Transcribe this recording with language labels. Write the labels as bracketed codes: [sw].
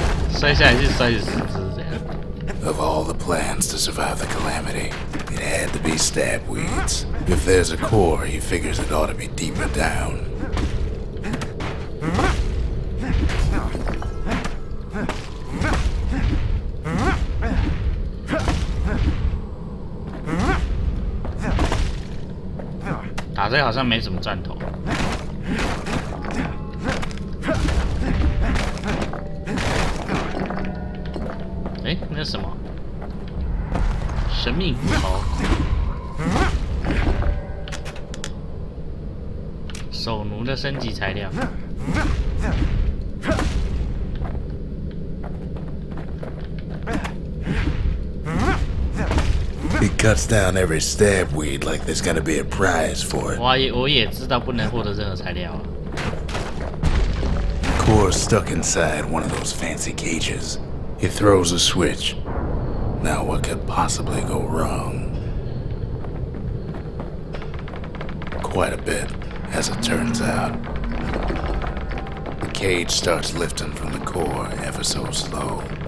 [zh] 摔下来是摔死四只这样。 [en] Of all the plans to survive the calamity, it had to be stab weeds. If there's a core, he figures it ought to be deeper down. [zh] 打这个好像没什么赚头。哎，那是什么？神秘斧头。手奴的升级材料。 [en] He cuts down every stab weed like there's gonna be a prize for it. [zh] 我也知道不能获得任何材料啊。 [en] Core's stuck inside one of those fancy cages. He throws a switch. Now what could possibly go wrong? Quite a bit, as it turns out. The cage starts lifting from the core ever so slow.